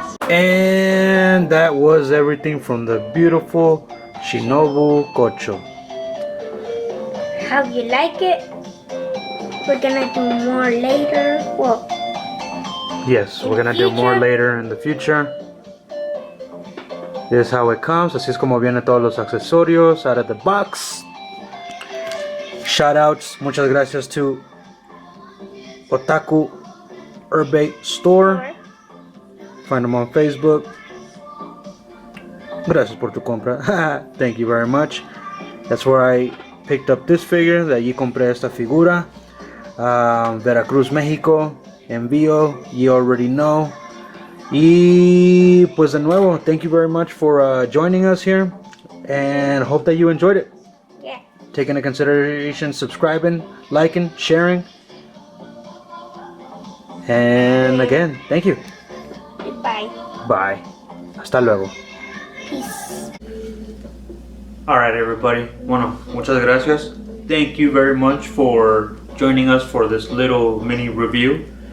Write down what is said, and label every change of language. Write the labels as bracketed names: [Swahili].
[English] And that was everything from the beautiful Shinobu Kocho. How you like it? We're gonna do more later. Well, Yes, we're gonna do more later in the future. This is how it comes. [Spanish] Así es como vienen todos los accesorios [English] out of the box. Shoutouts, [Spanish] muchas gracias [English] to Otaku Urbe Store. Find them on Facebook. [Spanish] Gracias por tu compra. [English] Thank you very much. That's where I picked up this figure. [Spanish] De allí compré esta figura. [English] Veracruz, México. [Spanish] Envío. [English] You already know. [Spanish] Y pues de nuevo, [English] thank you very much for joining us here. And hope that you enjoyed it. yeah. Take into consideration subscribing, liking, sharing. And again, thank you. Goodbye. Bye. [Spanish] Hasta luego. [English] Peace. Alright everybody, [Spanish] bueno, muchas gracias. [English] Thank you very much for joining us for this little mini review.